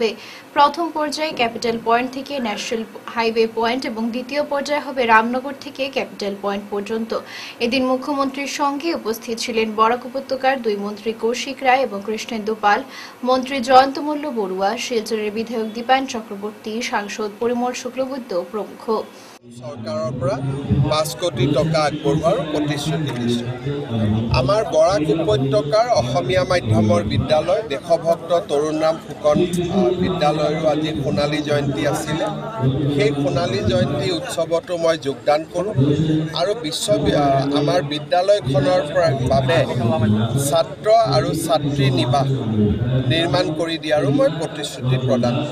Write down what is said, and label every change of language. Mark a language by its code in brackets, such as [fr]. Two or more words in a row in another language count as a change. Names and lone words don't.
[bn] প্রথম পর্যায়ে ক্যাপিটাল পয়েন্ট পয়েন্ট থেকে ন্যাশনাল হাইওয়ে পয়েন্ট এবং দ্বিতীয় পর্যায়ে হবে রামনগর থেকে ক্যাপিটাল পয়েন্ট পর্যন্ত। এদিন মুখ্যমন্ত্রীর সঙ্গে উপস্থিত ছিলেন বরাক উপত্যকার দুই মন্ত্রী কৌশিক রায় এবং কৃষ্ণেন্দু পাল, মন্ত্রী জয়ন্ত মল্ল বড়ুয়া, শিলচরের বিধায়ক দীপায়ন চক্রবর্তী, সাংসদ পরিমল শুক্লবৈদ্য প্রমুখ। [as] চৰকাৰৰ পৰা 5 কোটি টকা আগবঢ়োৱাৰ প্ৰতিশ্ৰুতি দিছে। আমাৰ বৰাক উপত্যকাৰ অসমীয়া মাধ্যমৰ বিদ্যালয় দেশভক্ত তৰুণৰাম ফুকন বিদ্যালয়ৰো আজি সোণালী জয়ন্তী আছিলে। সেই সোণালী জয়ন্তী উৎসৱতো মই যোগদান কৰোঁ আৰু আমাৰ বিদ্যালয়খনৰ বাবে ছাত্ৰ আৰু ছাত্ৰী নিবাস নিৰ্মাণ কৰি দিয়াৰো মই প্ৰতিশ্ৰুতি প্ৰদান কৰোঁ।